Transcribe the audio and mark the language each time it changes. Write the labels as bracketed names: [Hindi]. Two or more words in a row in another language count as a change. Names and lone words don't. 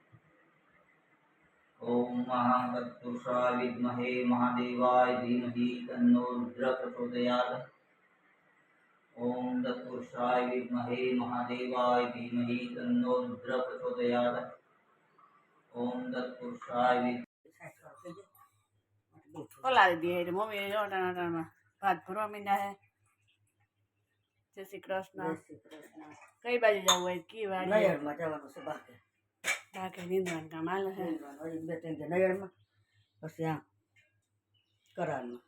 [Sanskrit] ओम महातत्पुरुषाय विद्महे महादेवाय धीमहि तन्नो रुद्रः प्रचोदयात्। ओम तत्पुरुषाय विद्महे महादेवाय धीमहि तन्नो रुद्रः प्रचोदयात्। ओम तत्पुरुषाय [Gujarati] પલાળી દે એટલે મમ્મી અટાણામાં ભાત ભરવા માંડ્યા હે. જય શ્રી કૃષ્ણ. કઈ બાજુ જવું હોય? કી વાડી નયરમાં જવાનું છે બાકી. બાકી નીંદવાનું કામ હાલે છે. બે ત્રણ કે નયરમાં પછી આ કરારમાં